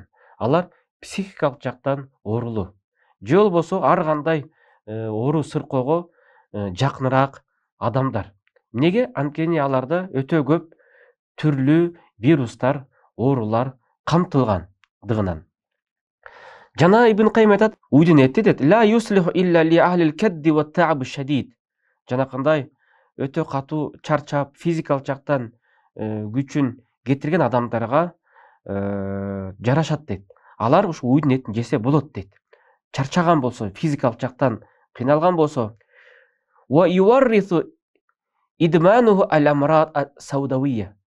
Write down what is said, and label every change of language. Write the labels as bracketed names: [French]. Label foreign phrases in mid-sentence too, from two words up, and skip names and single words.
[Kyrgyz] Алар психикалык жактан оорулуу. Же болбосо ар кандай оору сыркоого жакыныраак адамдар. Неге? Анткени аларда өтө көп түрлүү вирустар, оорулар камтылгандыгынан. Жана Ибн Каййим айтат, уйдун эти дейт, [Arabic] لا يصلح إلا لأهل الكد والتعب الشديد. [Kyrgyz] Жанакындай өтө катуу чарчап, физикалык жактан күчүн кетирген адамдарга жарашат дейт. Алар ушу уйдун этин жесе болот дейт. Чарчаган болсо, физикалык жактан кыйналган болсо, [Arabic] ويورث إدمانه الأمراض السوداوية.